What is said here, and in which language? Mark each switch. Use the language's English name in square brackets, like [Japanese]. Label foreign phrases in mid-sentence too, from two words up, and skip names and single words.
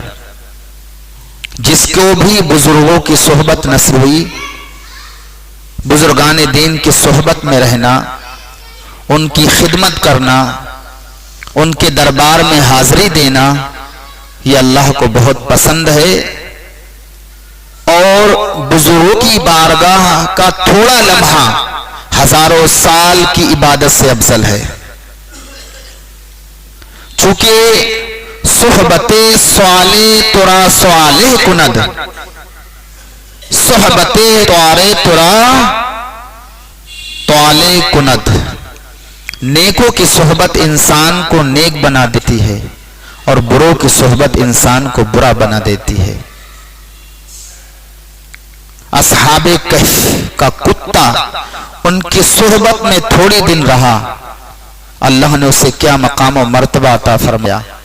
[Urdu] جس کو بھی بزرگوں کی صحبت نصیب ہوئی، بزرگان دین کی صحبت میں رہنا، ان کی خدمت کرنا، ان کے دربار میں حاضری دینا، یہ اللہ کو بہت پسند ہے اور بزرگوں کی بارگاہ کا تھوڑا لمحہ ہزاروں سال کی عبادت سے افضل ہے. [Persian] چونکہ صحبت صالح ترا صالح کند، صحبت توارے ترا توالے کند، [Urdu] نیکوں کی صحبت انسان کو نیک بنا دیتی ہے اور بروں کی صحبت انسان کو برا بنا دیتی ہے. اصحاب کہف کا کتا ان کی صحبت میں تھوڑی دن رہا، اللہ نے اسے کیا مقام و مرتبہ عطا فرمایا.